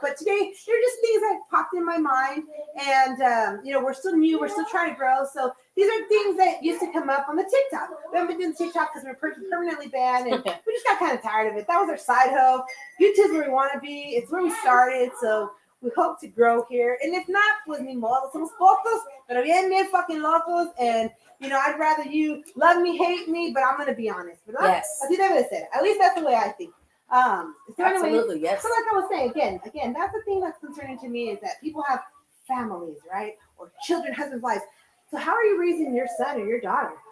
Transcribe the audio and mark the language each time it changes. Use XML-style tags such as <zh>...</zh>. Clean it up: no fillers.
<en>But today, they're just things that popped in my mind. And, we're still new. We're still trying to grow. So these are things that used to come up on the TikTok. We haven't been doing TikTok because we're permanently banned. And we just got kind of tired of it. That was our side hoe. YouTube's where we want to be. It's where we started. So we hope to grow here. And if not,</en> <es>pues ni modo. Somos pocos, pero bien fucking locos.</es> <en>And, I'd rather you love me, hate me, but I'm going to be honest. But yes.</en> <es>Así debe de ser.</es> <en>At least that's the way I think. Absolutely, yes. So like I was saying, again, that's the thing that's concerning to me is that people have families, right? Or children, husbands, wives. So how are you raising your son or your daughter?</en>